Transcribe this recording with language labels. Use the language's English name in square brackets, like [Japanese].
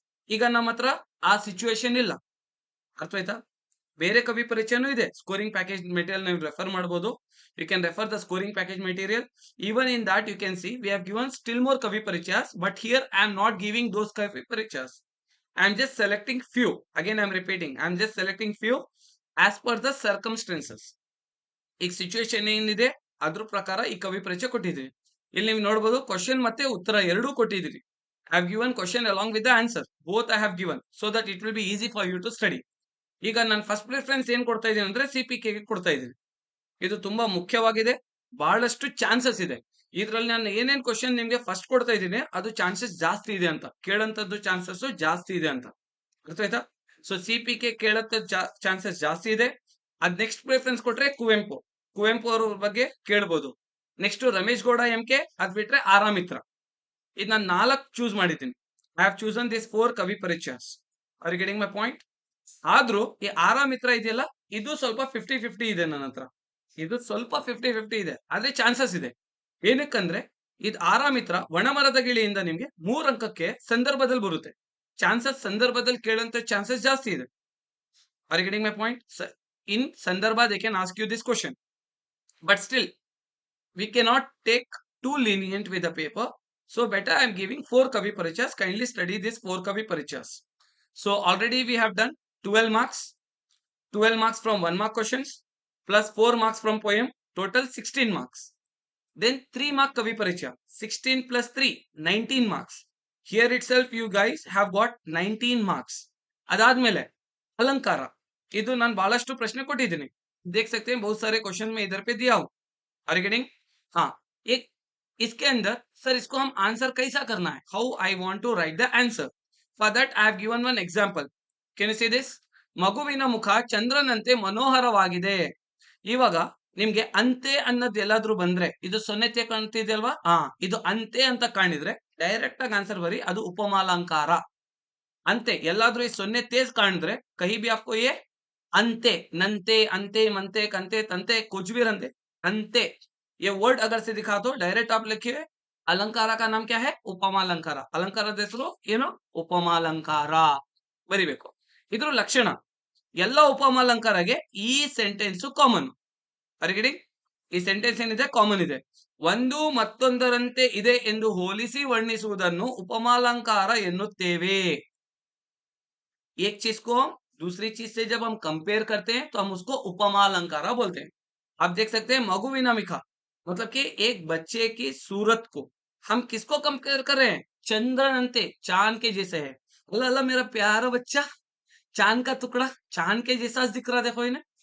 [Kannada] ಈಗ ನಮ್ಮ ಹತ್ರ ಆ ಸಿಚುವೇಶನ್ ಇಲ್ಲ. ಅರ್ಥ ಆಯ್ತಾ? ಬೇರೆ ಕವಿ ಪರಿಚಯನೂ ಇದೆ. ಸ್ಕೋರಿಂಗ್ ಪ್ಯಾಕೇಜ್ ಮೆಟೀರಿಯಲ್ ನೀವು ರೆಫರ್ ಮಾಡಬಹುದು. [English] You can refer the scoring package material. Even in that you can see we have given still more ಕವಿ ಪರಿಚಯಸ್, but here I am not giving those ಕವಿ ಪರಿಚಯಸ್. I am just selecting few. Again, I am repeating. I am just selecting few as per the circumstances. [Kannada] ಈಗ situation ಏನಿದೆ ಅದ್ರ ಪ್ರಕಾರ ಈ ಕವಿ ಪರಿಚಯ ಕೊಟ್ಟಿದ್ದೀವಿ. ಇಲ್ಲಿ ನೀವು ನೋಡಬಹುದು ಕ್ವಶನ್ ಮತ್ತೆ ಉತ್ತರ ಎರಡೂ ಕೊಟ್ಟಿದ್ದೀರಿ. [English] I have given question along with the answer. Both I have given so that it will be easy for you to study. [Kannada] ಈಗ ನಾನು ಫಸ್ಟ್ ಪ್ರಿಫರೆನ್ಸ್ ಏನ್ ಕೊಡ್ತಾ ಇದ್ದೀನಿ ಅಂದ್ರೆ CPK ಗೆ ಕೊಡ್ತಾ ಇದ್ದೀನಿ. ಇದು ತುಂಬಾ ಮುಖ್ಯವಾಗಿದೆ. ಬಹಳಷ್ಟು ಚಾನ್ಸಸ್ ಇದೆ. ಇದ್ರಲ್ಲಿ ನಾನು ಏನೇನ್ ಕ್ವಶನ್ ನಿಮ್ಗೆ ಫಸ್ಟ್ ಕೊಡ್ತಾ ಇದ್ದೀನಿ ಅದು ಚಾನ್ಸಸ್ ಜಾಸ್ತಿ ಇದೆ ಅಂತ, ಕೇಳಂತದ್ದು ಚಾನ್ಸಸ್ ಜಾಸ್ತಿ ಇದೆ ಅಂತ. ಅರ್ಥ ಆಯ್ತಾ? ಸೊ CPK ಕೇಳಂತ ಚಾನ್ಸಸ್ ಜಾಸ್ತಿ ಇದೆ. ಅದ್ ನೆಕ್ಸ್ಟ್ ಪ್ರಿಫರೆನ್ಸ್ ಕೊಟ್ರೆ ಕುವೆಂಪು ಅವ್ರ ಬಗ್ಗೆ ಕೇಳ್ಬೋದು. ನೆಕ್ಸ್ಟ್ ರಮೇಶ್ ಗೌಡ MK, ಅದ್ ಬಿಟ್ರೆ ಆರಾಮಿತ್ರ. ಇದು ನಾನು 4 ಚೂಸ್ ಮಾಡಿದ್ದೀನಿ. [English] I have chosen this 4 ಕವಿ ಪರಿಚಯಸ್. Are you getting my point? [Kannada] ಆದ್ರೂ ಈ ಆರಾಮಿತ್ರ ಇದೆಯಲ್ಲ, ಇದು ಸ್ವಲ್ಪ 50-50 ಇದೆ ನನ್ನ ಹತ್ರ. ಇದು ಸ್ವಲ್ಪ 50-50 ಇದೆ. ಆದ್ರೆ ಚಾನ್ಸಸ್ ಇದೆ. ಏನಕ್ಕಂದ್ರೆ ಇದು ಆರಾಮಿತ್ರ ಒಣಮರದ ಗಿಳಿಯಿಂದ ನಿಮ್ಗೆ 3 ಅಂಕಕ್ಕೆ ಸಂದರ್ಭದಲ್ಲಿ ಬರುತ್ತೆ. ಚಾನ್ಸಸ್ ಸಂದರ್ಭದಲ್ಲಿ ಕೇಳುವಂತ ಚಾನ್ಸಸ್ ಜಾಸ್ತಿ ಇದೆ. [English] Are you getting my point? In ಸಂದರ್ಭ they can ask you this question. But still, we cannot take too lenient with the paper. So better I am giving 4 Kavi Parichas. Kindly study this 4 Kavi Parichas. So already we have done 12 marks. 12 marks from 1 mark questions plus 4 marks from poem. Total 16 marks. Then 3 mark Kavi Parichya. 16 plus 3, 19 marks. Here itself you guys have got 19 marks. [Kannada] अदादमेले अलंकार ಇದು ನಾನು ಬಹಳಷ್ಟು ಪ್ರಶ್ನೆ ಕೊಟ್ಟಿದ್ದೀನಿ. [Hindi] देख सकते हैं बहुत सारे क्वेश्चन में इधर पे दिया हूं. [English] Are you getting? [Hindi] हाँ, एक इसके अंदर सर इसको हम आंसर कैसा करना है, [English] How I want to write the answer. For that I have given one example. Can you see this? [Kannada] ಮಗುವಿನ ಮುಖ ಚಂದ್ರನಂತೆ ಮನೋಹರವಾಗಿದೆ. ಇವಾಗ ನಿಮ್ಗೆ ಅಂತೆ ಅನ್ನೋದು ಎಲ್ಲಾದ್ರೂ ಬಂದ್ರೆ ಇದು ಸೊನ್ನೆತೆ ಕಾಣ್ತಿದೆ ಅಲ್ವಾ? ಇದು ಅಂತೆ ಅಂತ ಕಾಣಿದ್ರೆ ಡೈರೆಕ್ಟ್ ಆಗಿ ಆನ್ಸರ್ ಬರಿ, ಅದು ಉಪಮಾಲಂಕಾರ. ಅಂತೆ ಎಲ್ಲಾದ್ರೂ ಈ ಸೊನ್ನೆ तेज ಕಾಣಿದ್ರೆ [Hindi] कहीं भी आपको ये अंते, नंते, अंते, मनते, कंते, तंते कुछ भी रंते अंते ये वर्ड अगर से दिखा तो डायरेक्ट आप लिखिए अलंकार का नाम क्या है? उपमालंकार. [Kannada] अलंकाರದ ಹೆಸರು ಏನು? ಉಪಮಾಲಂಕಾರ ಬರಿಬೇಕು. ಇದ್ರ ಲಕ್ಷಣ ಎಲ್ಲ ಉಪಮಾಲಂಕಾರಗೆ ಈ ಸೆಂಟೆನ್ಸ್ ಕಾಮನ್. ಅರಿಗಿಡಿ ಈ ಸೆಂಟೆನ್ಸ್ ಏನಿದೆ ಕಾಮನ್ ಇದೆ. ಒಂದು ಮತ್ತೊಂದರಂತೆ ಇದೆ ಎಂದು ಹೋಲಿಸಿ ವರ್ಣಿಸುವುದನ್ನು ಉಪಮಾಲಂಕಾರ ಎನ್ನುತ್ತೇವೆ. [Hindi] एक चीज को दूसरी चीज से जब हम कंपेयर करते हैं तो हम उसको उपमालंकारा बोलते हैं. आप देख सकते हैं मगुविना मिखा मतलब कि एक बच्चे की सूरत को हम किसको कंपेयर कर रहे हैं? चंद्रनंते, चांद के जैसे है. अल्लाह अल्लाह मेरा प्यारा बच्चा, चांद का टुकड़ा, चांद के जैसा दिख रहा, देखो इन्हें.